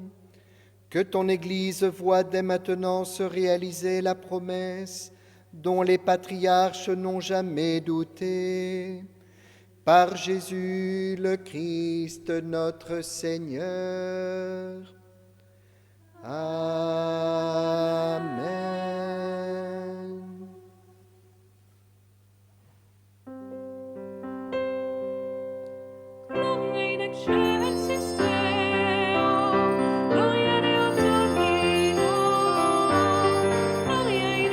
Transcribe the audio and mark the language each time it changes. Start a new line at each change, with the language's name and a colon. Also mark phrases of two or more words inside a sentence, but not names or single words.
French: Que ton Église voie dès maintenant se réaliser la promesse dont les patriarches n'ont jamais douté. Par Jésus le Christ notre Seigneur. Amen.
Latin: Gloria in excelsis Deo, Gloria Deo Domino, Gloria